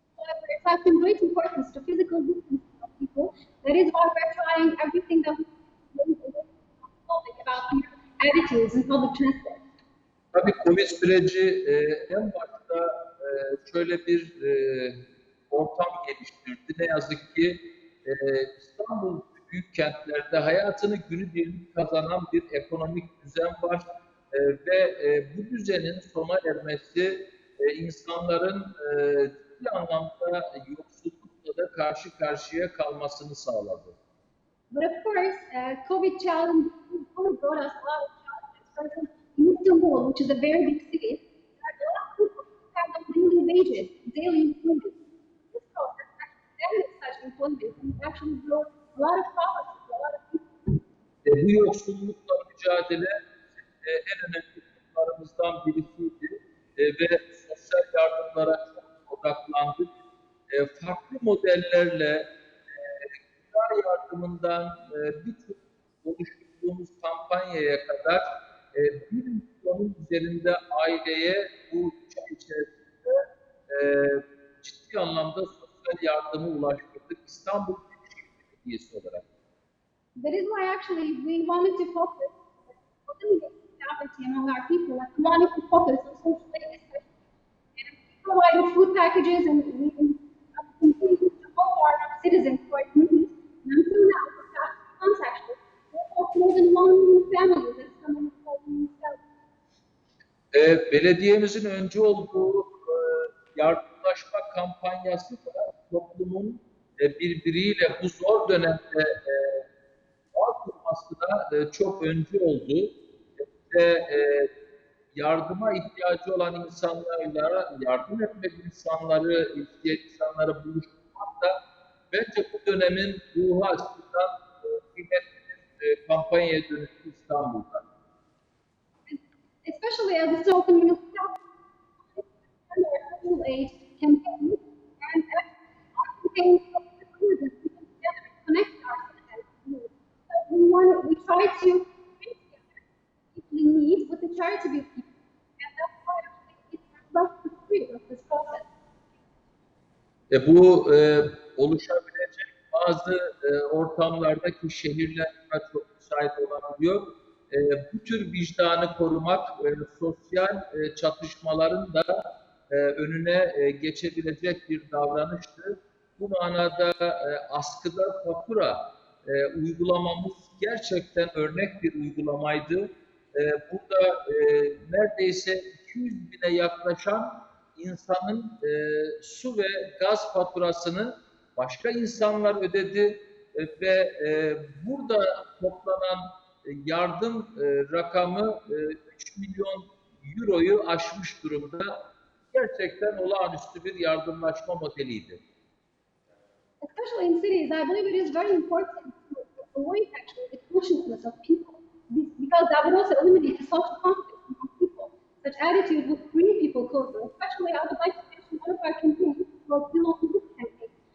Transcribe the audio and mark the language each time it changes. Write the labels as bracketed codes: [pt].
[en] However, it's having great importance to physical distancing of people. That is why we're trying everything that we can about your attitudes in public transport. [tr] Tabii Covid süreci en başta şöyle bir ortam geliştirdi. Ne yazık ki İstanbul büyük kentlerde hayatını günübirlik kazanan bir ekonomik düzen var ve bu düzenin sona ermesi insanların ciddi anlamda yoksullukla da karşı karşıya kalmasını sağladı. [en] But of course, COVID challenge only brought us a lot of challenges. For example, in Istanbul, which is a very big city, there are a lot of people who have no daily wages, daily employment. This process actually damaged such employment and actually brought a lot of poverty to a lot of people. [tr] Bu yoksullukla mücadele en önemli konularımızdan birisiydi ve sosyal yardımlara çok odaklandık. Farklı modellerle gıda yardımından birçok oluşturduğumuz kampanyaya kadar 1 milyonun üzerinde aileye bu 3 ay içerisinde ciddi anlamda sosyal yardımı ulaştırdık İstanbul Büyükşehir Belediyesi olarak. [en] That is why actually we wanted to focus on eliminating poverty among our people, and we wanted to focus on social aid especially. And we provided food packages and we continue to help our citizens who are in need. And until now, for the past 2 months actually, we helped more than 1 million families and some of them [tr] Belediyemizin öncü olduğu yardımlaşma kampanyası da toplumun birbiriyle bu zor dönemde bağ kurmasına çok öncü oldu ve yardıma ihtiyacı olan insanlarla yardım etmek insanları buluşturmak da bence bu dönemin ruhu açısından kıymetli bir kampanyaya dönüştü İstanbul'da. [en] especially as a social municipality, social aid campaign, and our campaign together connect our citizens. So we try to bring together people in need with the charitable people, and that's why it's less the spirit of this process. [tr] Bu oluşabilecek bazı ortamlarda ki şehirler buna çok müsait olabiliyor. Bu tür vicdanı korumak, sosyal çatışmaların da önüne geçebilecek bir davranıştı. Bu manada askıda fatura uygulamamız gerçekten örnek bir uygulamaydı. Burada neredeyse 200 bine yaklaşan insanın su ve gaz faturasını başka insanlar ödedi ve burada toplanan yardım rakamı 3 milyon euroyu aşmış durumda. Gerçekten olağanüstü bir yardımlaşma modeliydi. [en] Especially in cities, I believe it is very important to avoid actually the consciousness of people, because that would also eliminate the social conflict among people. Such attitude would bring people closer. Especially, I would like to mention one of our campaigns called Bill on the Roof campaign.